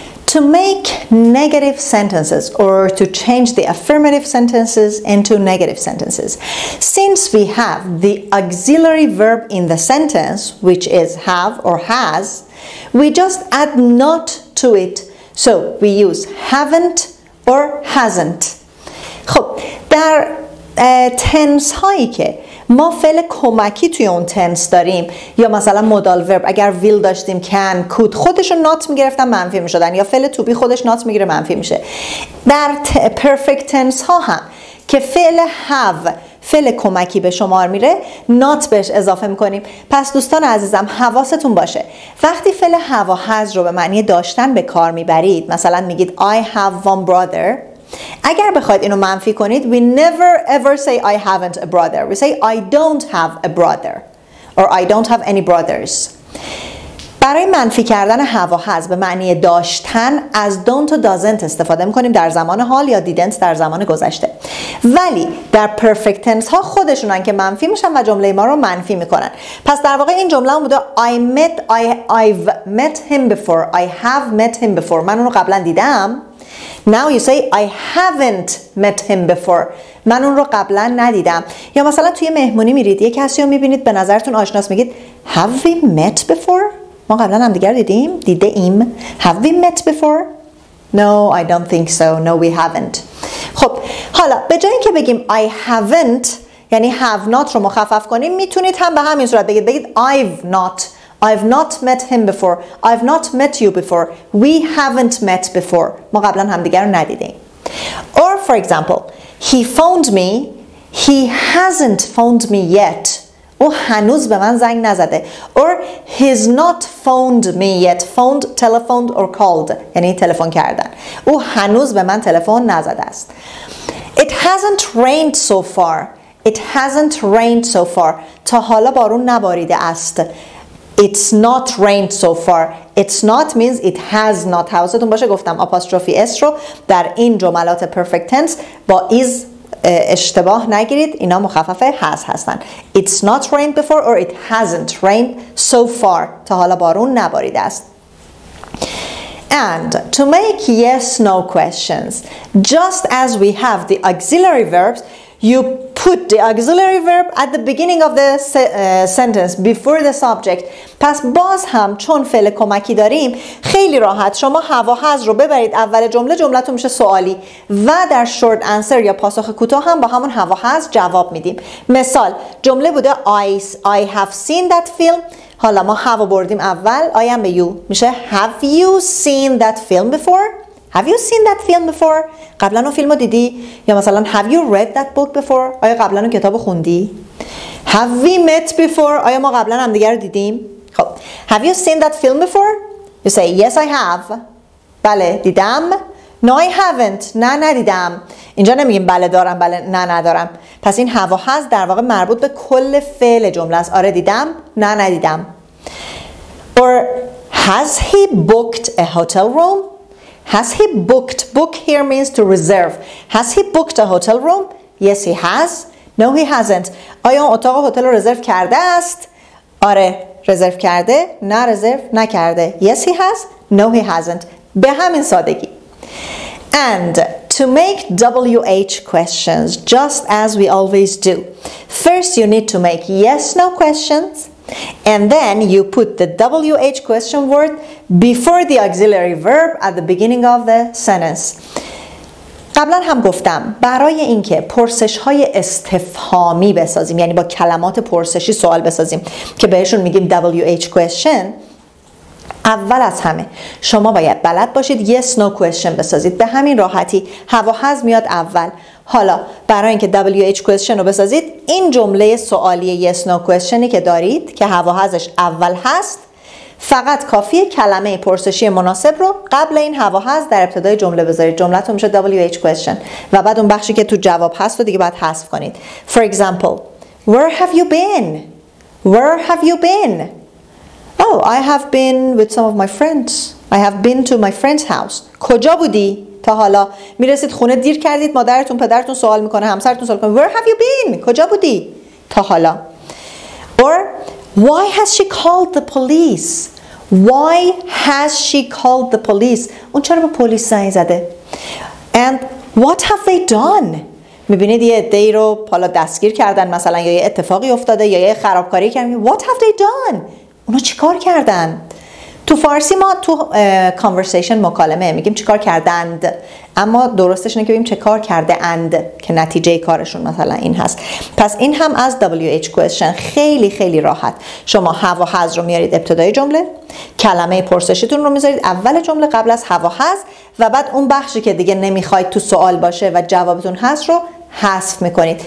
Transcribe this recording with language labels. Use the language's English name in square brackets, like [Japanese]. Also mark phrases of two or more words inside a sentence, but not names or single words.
[English] to make negative sentences or to change the affirmative sentences into negative sentences. Since we have the auxiliary verb in the sentence, which is have or has, we just add not to it. So we use haven't or hasn't. [Persian] خب در تنس هایی که ما فعل کمکی توی اون تنس داریم یا مثلا [English] modal verb [Persian] اگر ویل داشتیم [English] can could [Persian] خودشون نات میگرفتن منفی میشدن یا فعل [English] to be [Persian] خودش نات میگیره منفی میشه. در [English] perfect tense [Persian] ها هم که فعل have فعل کمکی به شمار میره نات بهش اضافه میکنیم. پس دوستان عزیزم حواستون باشه وقتی فعل have و has رو به معنی داشتن به کار میبرید مثلا میگید [English] I have one brother اگر بخواید اینو منفی کنید we never ever say I haven't a brother we say I don't have a brother or I don't have any brothers. [Persian] برای منفی کردن have و has به معنی داشتن از don't و doesn't استفاده میکنیم در زمان حال یا didn't در زمان گذشته ولی در [English] perfect tense [Persian] ها خودشونن که منفی میشن و جمله ما رو منفی میکنن. پس در واقع این جمله هم بوده [English] I've met him before I have met him before [Persian] من اون رو قبلا دیدم. [English] Now you say I haven't met him before [Persian] من اون رو قبلا ندیدم. یا مثلا توی مهمونی میرید یک کسی رو میبینید به نظرتون آشناس میگید [English] Have we met before [Persian] ما قبلا هم دیگر دیدیم دیده ایم [English] Have we met before No I don't think so No we haven't. [Persian] خب حالا به جای اینکه بگیم [English] I haven't [Persian] یعنی [English] have not [Persian] رو مخفف کنیم میتونید هم به همین صورت بگید [English] I've not met him before I've not met you before We haven't met before [Persian] ما قبلا همدیگر رو ندیدیم. [English] Or for example He phoned me He hasn't phoned me yet [Persian] او هنوز به من زنگ نزده. [English] Or he's not phoned me yet Phoned, telephoned or called [Persian] یعنی تلفن کردن او هنوز به من تلفن نزده است. [English] It hasn't rained so far It hasn't rained so far [Persian] تا حالا بارون نباریده است. [English] It's not rained so far It's not means it has not [Persian] حواستون باشه گفتم [English] apostrophe s [Persian] رو در این جملات [English] perfect tense [Persian] با is اشتباه نگیرید اینا مخفف has هستن. [English] It's not rained before or it hasn't rained so far [Persian] تا حالا بارون نباریده است. [English] And to make yes no questions just as we have the auxiliary verbs you put the auxiliary verb at the beginning of the sentence before the subject. [Persian] پس باز هم چون فعل کمکی داریم خیلی راحت شما have و has رو ببرید اول جمله جملتون میشه سوالی و در [English] short answer [Persian] یا پاسخ کوتاه هم با همون have و has جواب میدیم. مثال جمله بوده [English] I have seen that film [Persian] حالا ما have بردیم اول I هم به you میشه [English] have you seen that film before Have you seen that film before? [Persian] قبلا اون فیلم رو دیدی؟ یا مثلا [English] Have you read that book before? [Persian] آیا قبلا اون کتاب رو خوندی؟ [English] Have we met before? [Persian] آیا ما قبلا هم دیگر رو دیدیم؟ [English] خب Have you seen that film before? You say yes I have [Persian] بله دیدم [English] No I haven't [Persian] نه ندیدم. اینجا نمیگیم بله دارم بله نه ندارم. پس این have و has در واقع مربوط به کل فعل جمله است. آره دیدم نه ندیدم. [English] Or has he booked a hotel room? Has he booked? Book here means to reserve. Has he booked a hotel room? Yes, he has. No, he hasn't. [Persian] آیا اون اتاق هتل رو رزرو کرده است؟ آره، رزرو کرده؟ نه رزرو نکرده. [English] Yes, he has. No, he hasn't. [Persian] به همین سادگی. [English] And to make WH questions, just as we always do. First, you need to make yes/no questions. And then you put the WH question word before the auxiliary verb at the beginning of the sentence. [Persian] قبلا هم گفتم برای اینکه پرسش های استفهامی بسازیم یعنی با کلمات پرسشی سوال بسازیم که بهشون میگیم [English] WH question [Persian] اول از همه شما باید بلد باشید [English] yes no question [Persian] بسازید. به همین راحتی have و has میاد اول. حالا برای اینکه [English] WH question [Persian] رو بسازید این جمله سوالی [English] yes no questionی [Persian] که دارید که have و hasش اول هست فقط کافیه کلمه پرسشی مناسب رو قبل این have و has در ابتدای جمله بذارید. جملتون میشه [English] WH question [Persian] و بعد اون بخشی که تو جواب هست رو دیگه باید حذف کنید. [English] For example, where have you been? Where have you been? Oh, I have been with some of my friends. I have been to my friend's house. [Persian] کجا بودی؟ تا حالا میرسید خونه دیر کردید مادرتون پدرتون سوال میکنه همسرتون سوال میکنه [English] Where have you been? [Persian] کجا بودی؟ تا حالا. [English] Or why has she called the police? Why has she called the police? [Persian] اون چرا به پلیس زنگ زده؟ [English] And what have they done? [Persian] میبینید یه عده‌ای رو حالا دستگیر کردن مثلا، یا یه اتفاقی افتاده یا یه خرابکاری کردن. [English] What have they done? [Persian] اونا چیکار کردن؟ تو فارسی ما تو conversation مکالمه میگیم چیکار کردند، اما درستش اینه که بگیم چیکار کرده اند که نتیجه کارشون مثلا این هست. پس این هم از [English] WH question [Persian] خیلی خیلی راحت. شما have و has رو میارید ابتدای جمله، کلمه پرسشیتون رو میذارید اول جمله قبل از have و has، و بعد اون بخشی که دیگه نمیخواید تو سوال باشه و جوابتون هست رو حذف میکنید.